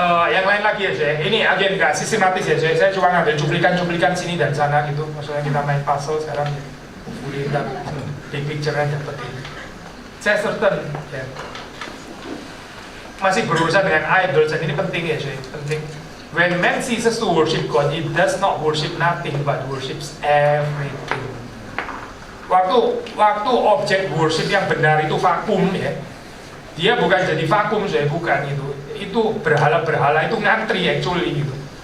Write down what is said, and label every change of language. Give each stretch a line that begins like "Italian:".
Indonesian: Yang lain lagi ya saya, ini agen nggak sistematis ya saya cuma ngambil cuplikan sini dan sana gitu, maksudnya kita main puzzle sekarang boleh kita big picture-nya dapat ini. Saya certain ya, masih berurusan dengan idols dan ini penting ya saya, penting.
English: When man ceases to worship God, he does not worship nothing but worships everything.
Indonesian: Waktu objek worship yang benar itu vakum ya, dia bukan jadi vakum saya, bukan itu berhala-berhala itu ngantri actually gitu.